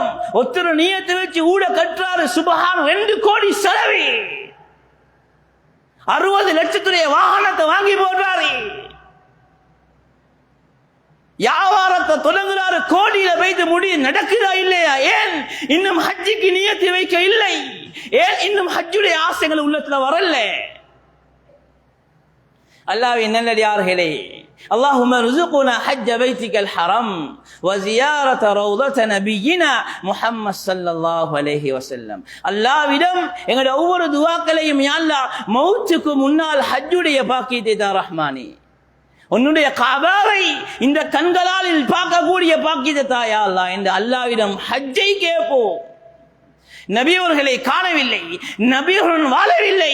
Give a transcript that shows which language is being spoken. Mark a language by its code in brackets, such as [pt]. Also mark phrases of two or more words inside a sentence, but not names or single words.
[ta] ஒருத்தர் நியத்தை வச்சு ஊட கட்டுறாரு, சுபஹான் 2 கோடி செலவு, 60 லட்சத்துடைய வாகனத்தை வாங்கி போடுறாரு, வியாபாரத்தை தொடங்குறாரு, கோடியில வைத்து முடி நடக்குதா இல்லையா? ஏன் இன்னும் ஹஜ்ஜிக்கு நியத்தை வைக்க இல்லை? ஏன் இன்னும் ஹஜ்ஜுடைய ஆசைகள் உள்ளத்துல வரல? அல்லாஹ்வின் நல்லடியார்களே, [ar] اللهم ارزقنا حج بيتك الحرام وزيارة روضة نبينا محمد صلى الله عليه وسلم. [ta] அல்லாஹ்விடம் எங்களுடைய ஒவ்வொரு துஆக்களையும் [ar] يا الله [ta] மௌத்துக்கு முன்னால் ஹஜ்ஜுடைய பாக்கியத்தை தா ரஹ்மானே. உன்னுடைய காபாவை இந்த கண்களால் பார்க்கக்கூடிய பாக்கியத்தை தா [ar] يا الله [ta] என்று அல்லாஹ்விடம் ஹஜ்ஜை கேட்போம். நபியவர்களை காணவில்லை, நபியவர்கள் வாழவில்லை.